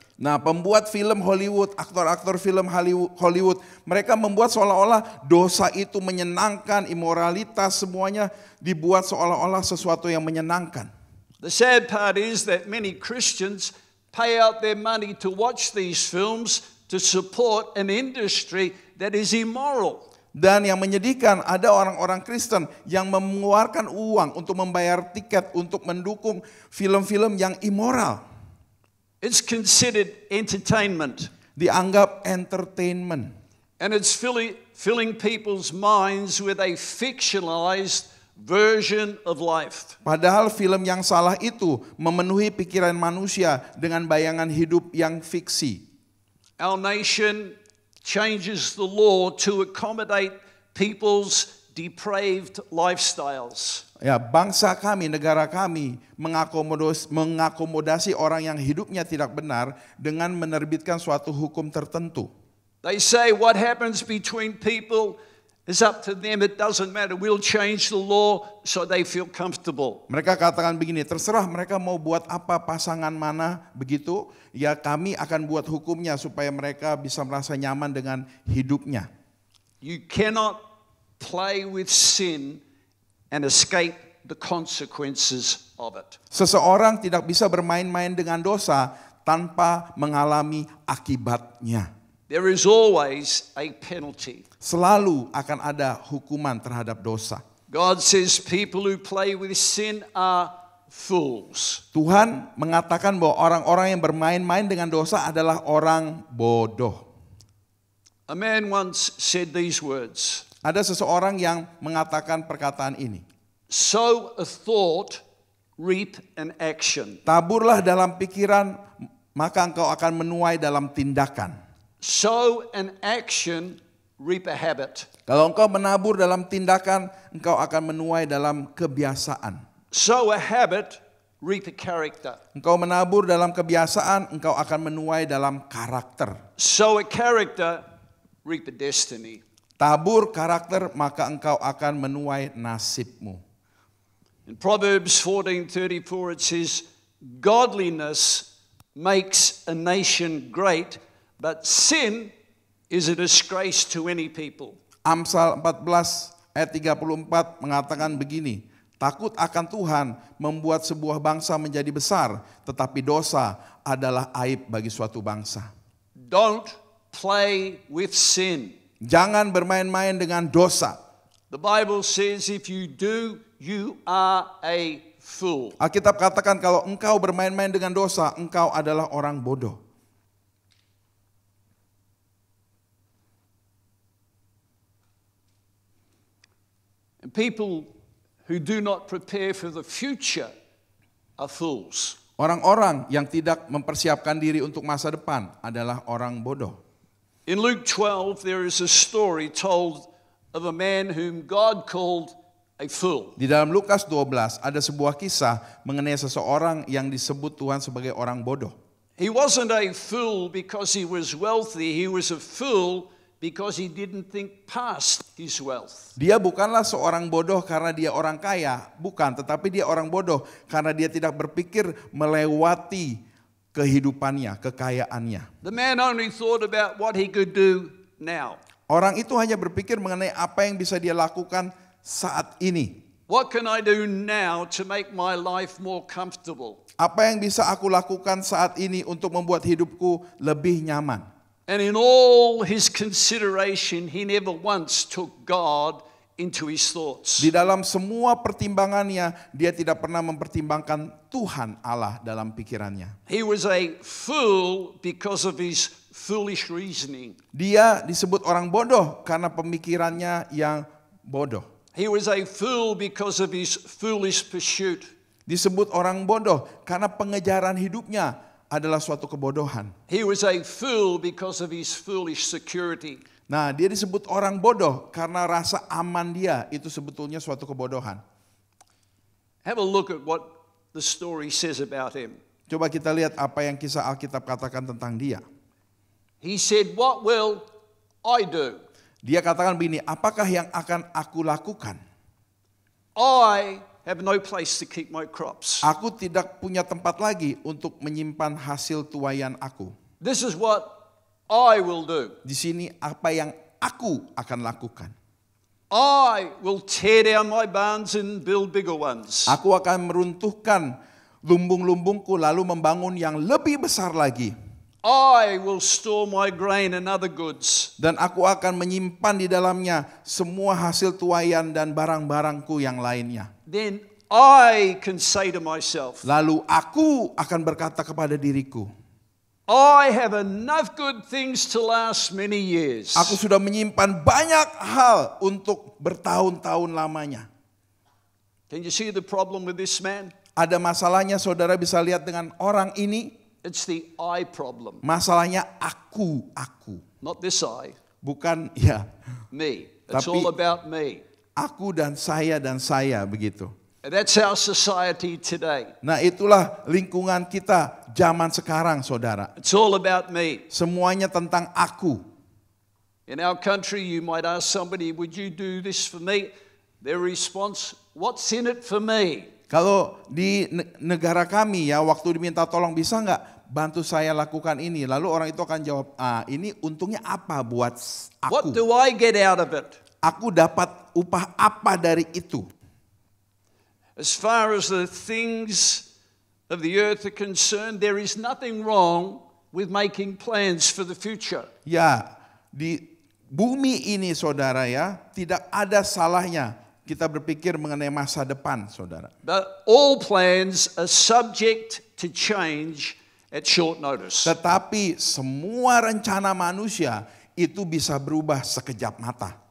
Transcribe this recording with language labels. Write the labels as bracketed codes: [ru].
[id] Nah, pembuat film Hollywood, aktor-aktor film Hollywood, mereka membuat seolah-olah dosa itu menyenangkan, imoralitas semuanya dibuat seolah-olah sesuatu yang menyenangkan. [en] The sad part is that many Christians pay out their money to watch these films to support an industry that is immoral. [id] Dan yang menyedihkan ada orang-orang Kristen yang mengeluarkan uang untuk membayar tiket untuk mendukung film-film yang immoral. [en] It's considered entertainment. [id] Dianggap entertainment. [en] And it's filling people's minds with a fictionalized version of life. [id] Padahal film yang salah itu memenuhi pikiran manusia dengan bayangan hidup yang fiksi. [en] Our nation changes the law to accommodate people's depraved lifestyles. [id] Ya, bangsa kami, negara kami mengakomodasi orang yang hidupnya tidak benar dengan menerbitkan suatu hukum tertentu. [en] They say what happens between people is up to them, it doesn't matter. We'll change the law so they feel comfortable. [id] Mereka katakan begini, terserah mereka mau buat apa pasangan mana begitu, ya kami akan buat hukumnya supaya mereka bisa merasa nyaman dengan hidupnya. [en] You cannot play with sin and escape the consequences of it. [id] Seseorang tidak bisa bermain-main dengan dosa tanpa mengalami akibatnya. [en] There is always a penalty. [id] Selalu akan ada hukuman terhadap dosa. [en] God says people who play with sin are fools. [id] Tuhan mengatakan bahwa orang-orang yang bermain-main dengan dosa adalah orang bodoh. [en] A man once said these words. [id] Ada seseorang yang mengatakan perkataan ini. [en] Sow a thought, reap an action. [id] Taburlah dalam pikiran, maka engkau akan menuai dalam tindakan. [en] Sow an action, reap a habit. [id] Kalau engkau menabur dalam tindakan, engkau akan menuai dalam kebiasaan. [en] Sow a habit, reap a character. [id] Engkau menabur dalam kebiasaan, engkau akan menuai dalam karakter. [en] Sow a character, reap a destiny. [id] Tabur karakter, maka engkau akan menuai nasibmu. [en] In Proverbs 14:34 it says, godliness makes a nation great, but sin is a disgrace to any people. [id] Amsal 14 ayat 34 mengatakan begini, takut akan Tuhan membuat sebuah bangsa menjadi besar, tetapi dosa adalah aib bagi suatu bangsa. [en] Don't play with sin. [id] Jangan bermain-main dengan dosa. [en] The Bible says if you do, you are a fool. [id] Alkitab katakan kalau engkau bermain-main dengan dosa, engkau adalah orang bodoh. [en] And people who do not prepare for the future are fools. [id] Orang-orang yang tidak mempersiapkan diri untuk masa depan adalah orang bodoh. [en] In Luke 12, there is a story told of a man whom God called a fool. [id] Di dalam Lukas 12 ada sebuah kisah mengenai seseorang yang disebut Tuhan sebagai orang bodoh. [en] He wasn't a fool because he was wealthy. He was a fool because he didn't think past his wealth. [id] Dia bukanlah seorang bodoh karena dia orang kaya, bukan, tetapi dia orang bodoh karena dia tidak berpikir melewati kehidupannya, kekayaannya. [en] The man only thought about what he could do now. [id] Orang itu hanya berpikir mengenai apa yang bisa dia lakukan saat ini. [en] What can I do now to make my life more comfortable? [id] Apa yang bisa aku lakukan saat ini untuk membuat hidupku lebih nyaman? [en] And in all his consideration, he never once took God into his thoughts. [id] Di dalam semua pertimbangannya, dia tidak pernah mempertimbangkan Tuhan Allah dalam pikirannya. [en] He was a fool because of his foolish reasoning. [id] Dia disebut orang bodoh karena pemikirannya yang bodoh. [en] He was a fool because of his foolish pursuit. [id] Disebut orang bodoh karena pengejaran hidupnya adalah suatu kebodohan. [en] He was a fool because of his foolish security. [id] Nah, dia disebut orang bodoh karena rasa aman dia itu sebetulnya suatu kebodohan. [en] Have a look at what the story says about him. [id] Coba kita lihat apa yang kisah Alkitab katakan tentang dia. [en] He said, "What will I do? [id] Dia katakan begini, apakah yang akan aku lakukan? [en] I have no place to keep my crops. [id] Aku tidak punya tempat lagi untuk menyimpan hasil tuaian aku. [en] This is what I will do. [id] Di sini apa yang aku akan lakukan. [en] I will tear down my barns and build bigger ones. [id] Aku akan meruntuhkan lumbung-lumbungku lalu membangun yang lebih besar lagi. [en] I will store my grain and other goods. [id] Dan aku akan menyimpan di dalamnya semua hasil tuaian dan barang-barangku yang lainnya. [en] Then I can say to myself, [id] Lalu aku akan berkata kepada diriku, [en] I have enough good things to last many years. [id] aku sudah menyimpan banyak hal untuk bertahun-tahun lamanya. [en] Can you see the problem with this man? [id] Ada masalahnya, saudara bisa lihat dengan orang ini. [en] It's the I problem. [id] Masalahnya aku. [en] Not this I, [id] Bukan ya, [en] me. It's [id] Tapi- [en] all about me. [id] aku dan saya begitu. [en] And that's our society today. [id] Nah, itulah lingkungan kita zaman sekarang, saudara. [en] It's all about me. [id] Semuanya tentang aku. [en] In our country, you might ask somebody, would you do this for me? Their response, what's in it for me? [id] Kalau di negara kami ya, waktu diminta tolong bisa nggak bantu saya lakukan ini? Lalu orang itu akan jawab, ini untungnya apa buat [en] What [id] aku? [en] do I get out of it? [id] Aku dapat upah apa dari itu? [en] As far as the things of the earth are concerned, there is nothing wrong with making plans for the future. [id] Ya, di bumi ini saudara ya, tidak ada salahnya kita berpikir mengenai masa depan, saudara. [en] But all plans are subject to change at short notice. [id] Tetapi semua rencana manusia itu bisa berubah sekejap mata.